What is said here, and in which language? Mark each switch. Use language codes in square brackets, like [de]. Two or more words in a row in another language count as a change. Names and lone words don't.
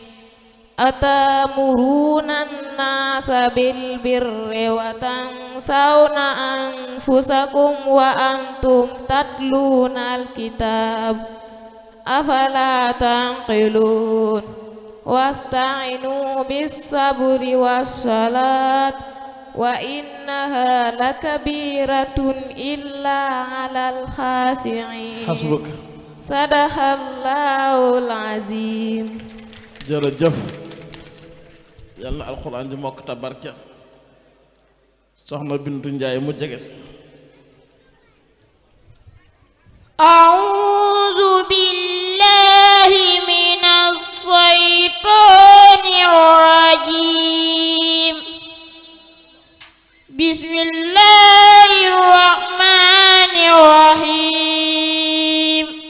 [ar] أتأمرون الناس بالبر وتنسون أنفسكم وأنتم تتلون الكتاب أفلا تعقلون واستعينوا بالصبر والصلاة وإنها لكبيرة إلا على الخاشعين حسبك صدق الله العظيم [wo] jërëjëf yal na alxuraan ji mokk ta barke soxna Bintu Njaay mu jege si [ar] أعوذ بالله من الشيطان الرجيم بسم الله الرحمن الرحيم